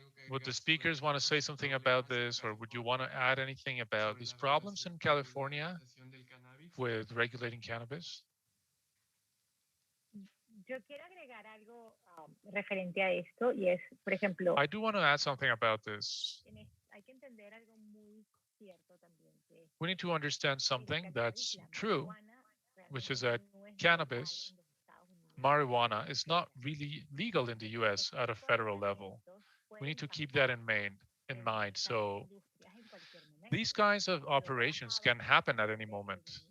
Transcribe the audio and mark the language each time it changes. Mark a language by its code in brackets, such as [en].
[en] Would the speakers want to say something about this, or would you want to add anything about these problems in California with regulating cannabis? [es] Yo quiero agregar algo referente a esto y es, por ejemplo, [en] I do want to add something about this. [es] hay que entender algo muy cierto también, que [en] We need to understand something that's true, which is that cannabis, marijuana, is not really legal in the US at a federal level. We need to keep that in mind. So these kinds of operations can happen at any moment.